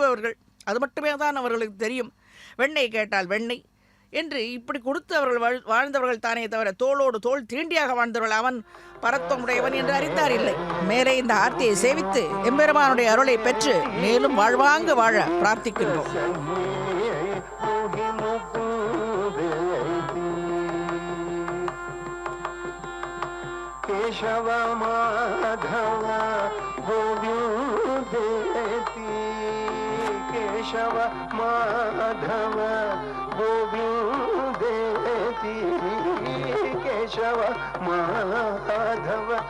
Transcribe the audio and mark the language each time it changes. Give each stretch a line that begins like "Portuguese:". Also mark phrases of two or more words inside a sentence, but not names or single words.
Tamil: அது மட்டுமே தான் அவர்களுக்கு தெரியும். வெண்ணெய் கேட்டால் வெண்ணெய் என்று இப்படி கொடுத்து அவர்கள் வாழ்ந்தவர்கள் தானே தவிர தோளோடு தோள் தீண்டியாக வாழ்ந்தவர்கள் அவன் பரத்துவமுடையவன் என்று அறிந்தார் இல்லை. மேலே இந்த ஆர்த்தியை சேவித்து எம்பெருமானுடைய அருளை பெற்று மேலும் வாழ்வாங்கு வாழ பிரார்த்திக்கின்றோம்.
Sanskrit: केशव माधव गोविंदेति केशव माधव गोविंदेति केशव माधव